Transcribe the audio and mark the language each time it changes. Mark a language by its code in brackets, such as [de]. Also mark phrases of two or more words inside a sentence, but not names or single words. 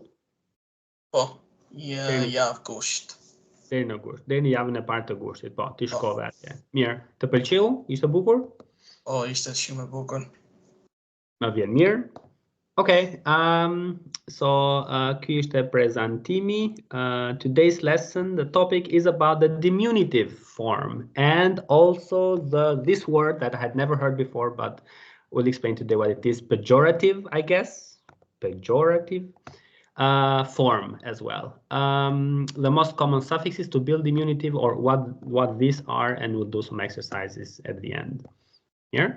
[sq] Po, javë gusht. Deri në gusht, deri në javën e parë të gushtit, po, ti shkove atje. Mirë, të pëlqeu? Ishte bukur? Po, ishte shumë e bukur. Më vjen mirë. [en] Okay, so [sq] Ky ishte prezantimi. [en] Today's lesson, the topic is about the diminutive form and also this word that I had never heard before, but we'll explain today what it is. Pejorative, I guess. Pejorative form as well. The most common suffixes to build diminutive, or what these are, and we'll do some exercises at the end here.